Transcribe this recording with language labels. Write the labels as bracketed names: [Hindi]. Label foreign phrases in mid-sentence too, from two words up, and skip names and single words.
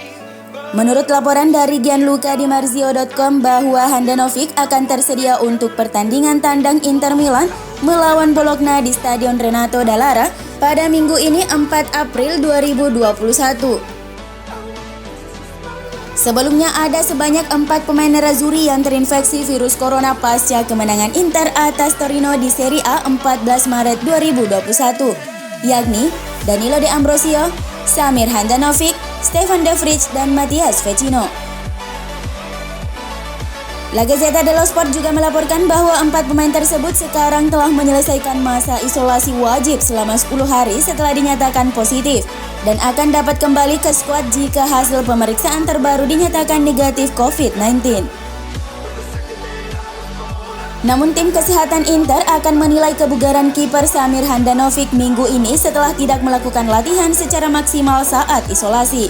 [Indonesian] Menurut laporan dari Gianluca Di Marzio.com bahwa Handanovic akan tersedia untuk pertandingan tandang Inter Milan melawan Bologna di Stadion Renato Dallara pada minggu ini 4 April 2021. Sebelumnya ada sebanyak 4 pemain nerazzurri yang terinfeksi virus corona pasca kemenangan Inter atas Torino di Serie A 14 Maret 2021, yakni Danilo De Ambrosio, Samir Handanovic, Stefan De Vrij, dan Mattias Vecino. La Gazzetta dello Sport juga melaporkan bahwa 4 pemain tersebut sekarang telah menyelesaikan masa isolasi wajib selama 10 hari setelah dinyatakan positif dan akan dapat kembali ke skuad jika hasil pemeriksaan terbaru dinyatakan negatif COVID-19. Namun tim kesehatan Inter akan menilai kebugaran kiper Samir Handanovic minggu ini setelah tidak melakukan latihan secara maksimal saat isolasi.